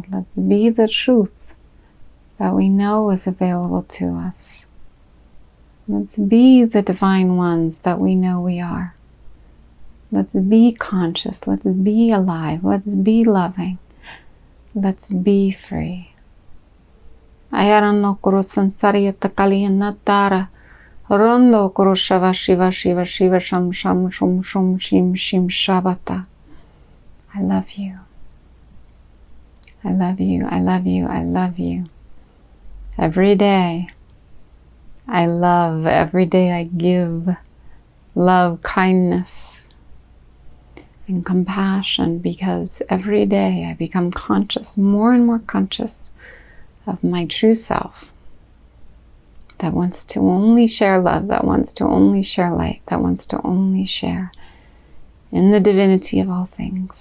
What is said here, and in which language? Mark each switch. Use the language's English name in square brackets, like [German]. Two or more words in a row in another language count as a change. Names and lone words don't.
[English] Let's be the truth that we know is available to us. Let's be the divine ones that we know we are. Let's be conscious. Let's be alive. Let's be loving. Let's be free. Ayarano kuro sansariyata kaliyanatara. Rondo kuro shava shiva shiva shiva sham sham shum shum shim shim shavata. I love you. I love you. I love you. I love you. Every day I love. Every day I give love, kindness, and compassion, because every day I become conscious, more and more conscious of my true self, that wants to only share love, that wants to only share light, that wants to only share in the divinity of all things.